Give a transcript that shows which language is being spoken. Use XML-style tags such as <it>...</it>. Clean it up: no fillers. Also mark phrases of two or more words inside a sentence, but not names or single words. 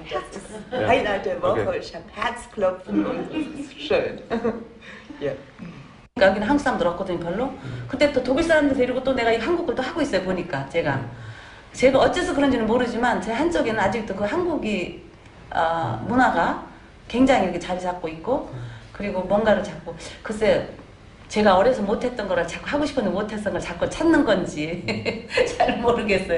<de>Das ist Highlight der Woche. Ich habe Herzklopfen und es ist schön. Ja.</de> <ko>여기는 한국 사람들 없거든요, 별로. 그때 또 독일 사람들 데리고 또 내가 이 한국을 또 하고 있어요, 보니까 제가 어째서 그런지는 모르지만 제 한쪽에는 아직도 그 한국이 문화가 굉장히 이렇게 자리 잡고 있고, 그리고 뭔가를 자꾸 글쎄 제가 어려서 못했던 거를 자꾸 하고 싶었는데 못했던 걸 자꾸 찾는 건지 잘 모르겠어요.</ko>